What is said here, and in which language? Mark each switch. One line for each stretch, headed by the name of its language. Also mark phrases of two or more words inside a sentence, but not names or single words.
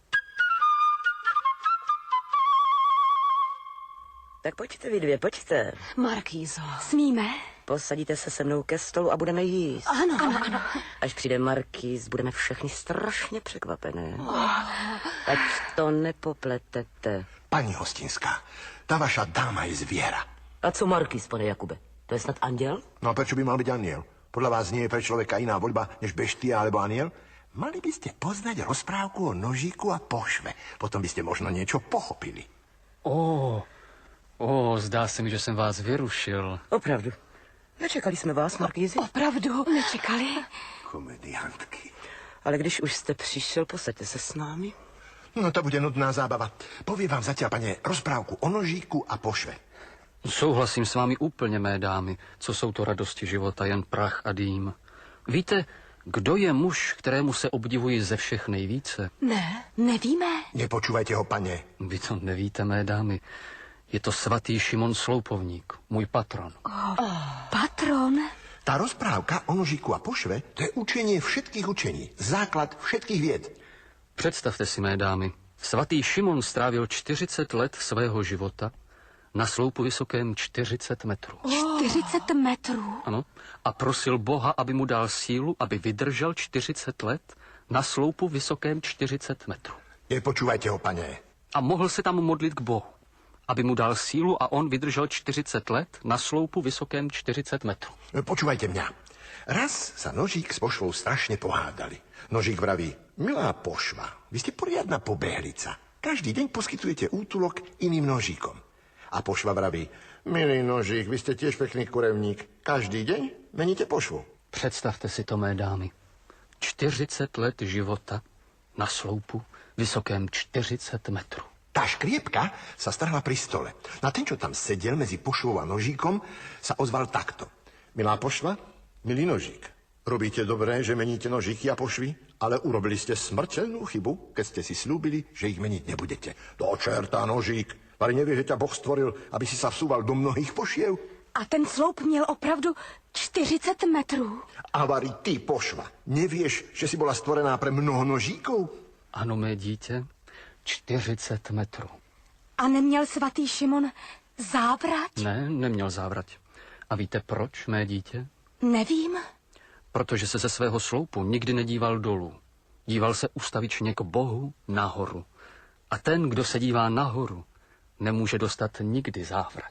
Czech: Tak pojďte vy dvě, pojďte. Markýzo. Smíme? Posadíte se se mnou ke stolu a budeme jíst. Ano. Až přijde markýz, budeme všechny strašně překvapené. Ať to nepopletete.
Slovak: Pani Hostinská, tá vaša dáma je zviera.
Czech: A co markýz, pane Jakube? To je snad anděl?
Slovak: No a prečo by mal byť aniel? Podľa vás nie je pre človeka iná voľba než beštia alebo aniel? Mali by ste poznať rozprávku o nožíku a pošve. Potom by ste možno niečo pochopili.
Czech: Zdá se mi, že jsem vás vyrušil. Opravdu. Nečekali jsme vás, markýzi? Opravdu nečekali? Komediantky. Ale když už jste přišel, posaďte se s námi. No to bude nudná zábava.
Slovak: Poviem vám zatiaľ, pane, rozprávku o nožíku a pošve.
Czech: Souhlasím s vámi úplně, mé dámy. Co jsou to radosti života, jen prach a dým. Víte, kdo je muž, kterému se obdivuji ze všech nejvíce? Ne, nevíme.
Slovak: Nepočúvajte ho, pane.
Czech: Vy to nevíte, mé dámy. Je to svatý Šimon Sloupovník, můj patron. Patron?
Slovak: Tá rozprávka o nožíku a pošve, to je učenie všetkých učení. Základ všetkých vied.
Czech: Představte si, mé dámy, svatý Šimon strávil 40 let svého života na sloupu vysokém 40 metrů. 40 metrů? Ano. A prosil Boha, aby mu dal sílu, aby vydržel 40 let na sloupu vysokém 40 metrů.
Slovak: Nepočúvajte ho, pane.
Czech: A mohl se tam modlit k Bohu, aby mu dal sílu a on vydržel 40 let na sloupu vysokém 40 metrů.
Slovak: Počúvajte mňa. Raz sa nožík s pošvou strašne pohádali. Nožík vraví: milá pošva, vy ste poriadna pobehlica. Každý deň poskytujete útulok iným nožíkom. A pošva vraví: milý nožík, vy ste tiež pekný kurevník. Každý deň meníte pošvu.
Czech: Představte si to, mé dámy. 40 let života na sloupu vysokém 40 metrů.
Slovak: Tá škriepka sa strhla pri stole. Na ten, čo tam sedel medzi pošvou a nožíkom, sa ozval takto: milá pošva, milý nožík, robíte dobré, že meníte nožíky a pošvy, ale urobili ste smrteľnú chybu, keď ste si slúbili, že ich meniť nebudete. Do čerta, nožík, ale nevieš, že ťa Boh stvoril, aby si sa vsúval do mnohých pošiev?
Czech: A ten sloup měl opravdu 40 metrů.
Slovak: A vari ty, pošva, nevieš, že si bola stvorená pre mnoho nožíkov?
Czech: Ano, mé dítě, 40 metrů. A neměl svatý Šimon závrať? Ne, neměl závrať. A víte proč, mé dítě? Nevím. Protože se ze svého sloupu nikdy nedíval dolů. Díval se ustavičně k Bohu nahoru. A ten, kdo se dívá nahoru, nemůže dostat nikdy závrať.